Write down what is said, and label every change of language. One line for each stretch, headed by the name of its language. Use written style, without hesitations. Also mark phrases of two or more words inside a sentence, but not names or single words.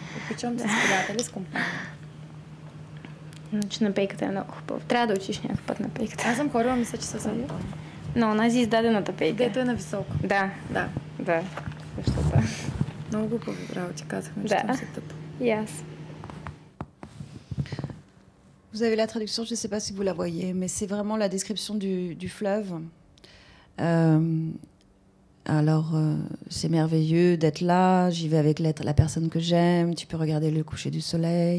Bulgarian: Обичам с приятели, с компания. Значи на пейката е много хубаво. Трябва да учиш някакъв път на пейката. Аз съм ходила, мисля, че съм. Но онази издадената пейка. Дето е на високо. Да. Същото. Много хубаво, браво, ти казахме, че съм се тъпа. И аз.
French: Vous avez la traduction, je ne sais pas si vous la voyez, mais c'est vraiment la description du fleuve. Alors, c'est merveilleux d'être là, j'y vais avec la personne que j'aime, tu peux regarder le coucher du soleil.